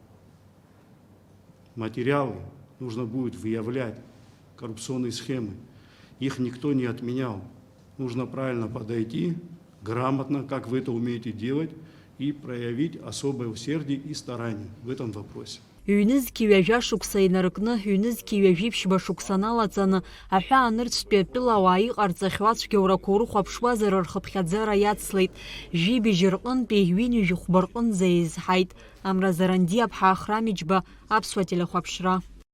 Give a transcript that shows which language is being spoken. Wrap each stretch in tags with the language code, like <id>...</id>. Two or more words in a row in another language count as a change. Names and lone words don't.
<ru>Материалы нужно будет выявлять, коррупционные схемы. Их никто не отменял. Нужно правильно подойти, грамотно, как вы это умеете делать, и проявить особое усердие и старание в этом вопросе.</ru> <ab>Ҩныз киҩажәа шықәса инаркны, ҩныз киҩажәи ԥшьба шықәса налаҵаны, аҳәаа нырцәтәи атәылауаа иҟарҵахьоу ацәгьоурақәа урыхәаԥшуазар рхыԥхьаӡара иацлеит. Жәибжь рҟынтәи ҩынҩажәи хәба рҟынӡа еизҳаит. Амразаранди Аԥҳа Ахрамиџьба, Аԥсуа телехәаԥшра.</ab>